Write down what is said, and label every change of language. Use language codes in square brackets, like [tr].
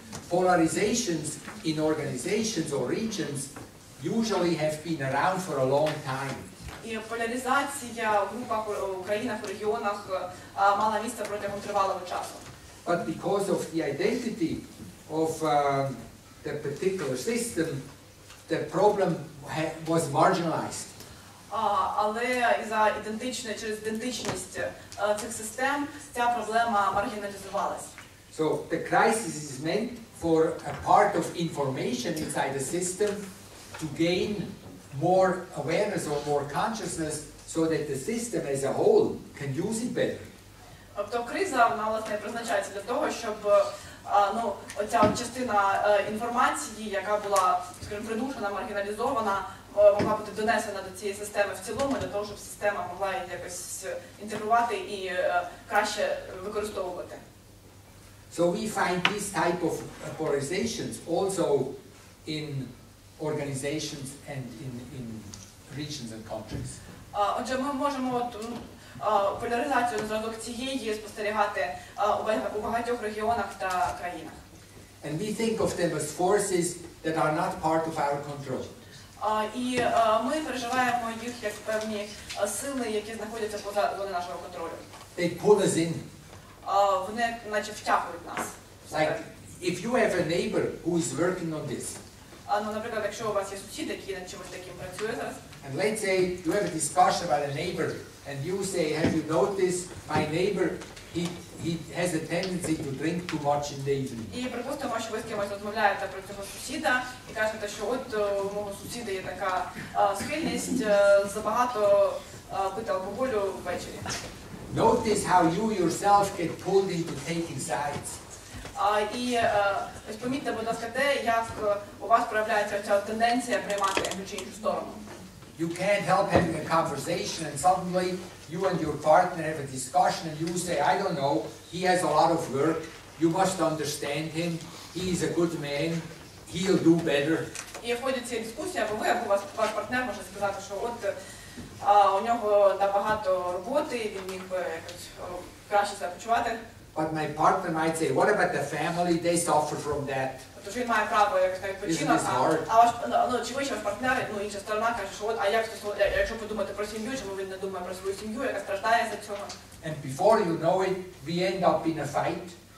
[en] Polarizations in organizations or regions usually have been around for a long time. [uk] І поляризація в групах, у країнах, у регіонах мала місце протягом тривалого часу. [en] But because of the identity of the particular system, the problem was marginalized. [uk] Але через ідентичність цих систем ця проблема маргіналізувалась. [en] So the crisis is meant for a part of information inside the system to gain more awareness or more consciousness so that the system as a whole can use it better. [uk] Тобто криза, вона, власне, призначається для того, щоб оця частина інформації, яка була, скажімо, придушена, маргіналізована, могла бути донесена до цієї системи в цілому, для того, щоб система могла її якось інтегрувати і краще використовувати. [en] So we find this type of polarizations also in organizations and in regions and countries. [uk] Отже, ми можемо поляризацію на зразок цієї спостерігати у багатьох регіонах та країнах. [en] And we think of them as forces that are not part of our control. [uk] І ми переживаємо їх як певні сили, які знаходяться поза зоною нашого контролю. [en] They pull us in. [uk] Вони наче втягують нас. [en] Like, if you have a neighbor who is working on this, [uk] Ну, наприклад, якщо у вас є сусід, який над чимось таким працює зараз, [en] and let's say you have a discussion about a neighbor, and you say, have you noticed my neighbor, he has a tendency to drink too much in the evening. [uk] І припустимо, що ви з кимось розмовляєте про цього сусіда і кажете, що от у мого сусіда є така схильність забагато пити алкоголю ввечері. [en] Notice how you yourself get pulled into taking sides. [uk] І ось помітьте, будь ласка, те, як у вас проявляється ця тенденція приймати ту чи іншу сторону. [en] You can't help having a conversation and suddenly you and your partner have a discussion and you say, I don't know, he has a lot of work, you must understand him, he is a good man, he'll do better. [uk] І в ході цієї дискусії, або ви, або ваш партнер може сказати, що от у нього багато роботи, він міг би якось краще себе почувати. [en] But my partner might say, what about the family? They suffer from that. [uk] Тож він має право якось на відпочинок, чи ваш партнер, інша сторона каже, що от, а якщо подумати про сім'ю, чому він не думає про свою сім'ю, яка страждає за цього. [en] And before you know it, we end up in a fight.